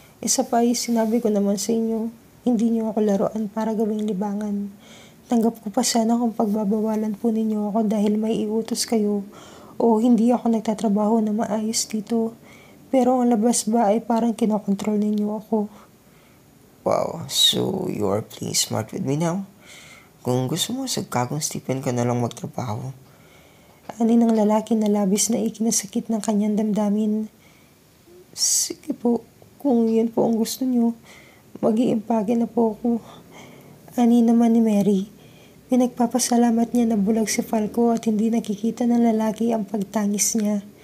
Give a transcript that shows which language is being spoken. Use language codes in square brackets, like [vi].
[tl] Isa pa ay sinabi ko naman sa inyo, hindi niyo ako laruan para gawing libangan. Tanggap ko pa sana kung pagbabawalan po ninyo ako dahil may iutos kayo o hindi ako nagtatrabaho na maayos dito. Pero ang labas ba ay parang kinokontrol ninyo ako. [en] Wow, so you are playing smart with me now? [tl] Kung gusto mo, sa kagong Stephen ka na lang magtrabaho. Ani ng lalaki na labis na ikinasakit ng kanyang damdamin. Sige po, kung yun po ang gusto niyo, mag-iimpake na po ako. Ani naman ni Mary. Pinagpapasalamat niya na bulag si Falco at hindi nakikita ng lalaki ang pagtangis niya.